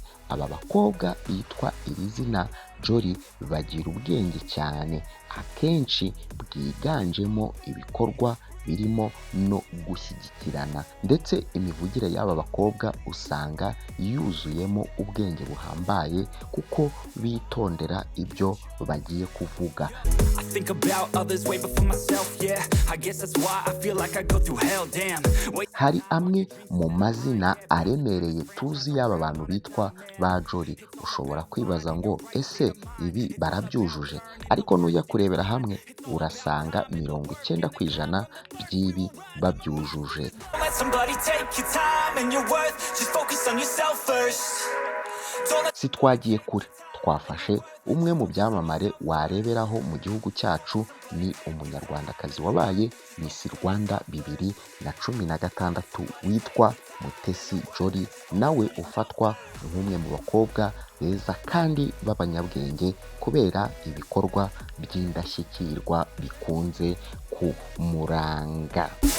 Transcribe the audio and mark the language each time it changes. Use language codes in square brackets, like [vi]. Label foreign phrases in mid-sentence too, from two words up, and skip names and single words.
[rw] Aba bakobwa bitwa iri zina Jolly bagira ubwenge cyane, akenshi bwiganjemo ibikorwa birimo no gushyigikirana, ndetse imivugire y'aba bakobwa usanga yuzuyemo ubwenge buhambaye kuko bitondera ibyo bagiye kuvuga. [en] I think about others way before myself, yeah. I guess that's why I feel like I go through hell, damn. Wait. [rw] Hari amwe mu mazina aremereye tuzi y'aba bantu bitwa ba Jolly. Ushobora kwibaza ngo ese ibi barabyujuje, ariko nujya kurebera hamwe urasanga 90% by'ibi babyujuje. [en] Let somebody take your time and your worth. Just focus on yourself first. Don't let [rw] Sitwagiye kure, twafashe umwe mu byamamare wareberaho mu gihugu cyacu. Ni umunyarwandakazi wabaye Miss Rwanda 2016 witwa Mutesi Jolly, nawe ufatwa nk'umwe mu bakobwa beza kandi b'abanyabwenge kubera ibikorwa by'indashyikirwa bikunze kumuranga.